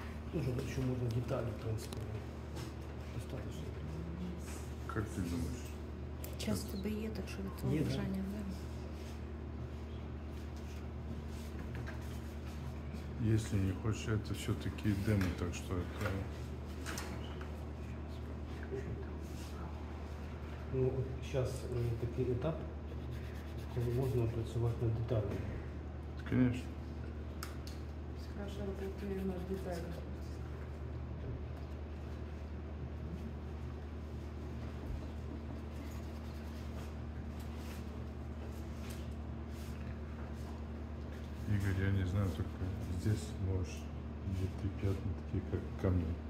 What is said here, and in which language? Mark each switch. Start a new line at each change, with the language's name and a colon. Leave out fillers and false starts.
Russian: Слушай, тут еще можно детали, в принципе, достаточно. Как ты думаешь?
Ukrainian: Часто б'є, так що від того
Russian: Є, да.
Ukrainian: бажання не.
Russian: Если не хочешь, это все-таки демо, так что это...
Ukrainian: Ну, сейчас такий етап, коли можна працювати над деталями.
Russian: Конечно. Хорошо работаю над деталями. Игорь, я не знаю, только здесь можешь где-то пятна такие, как камни.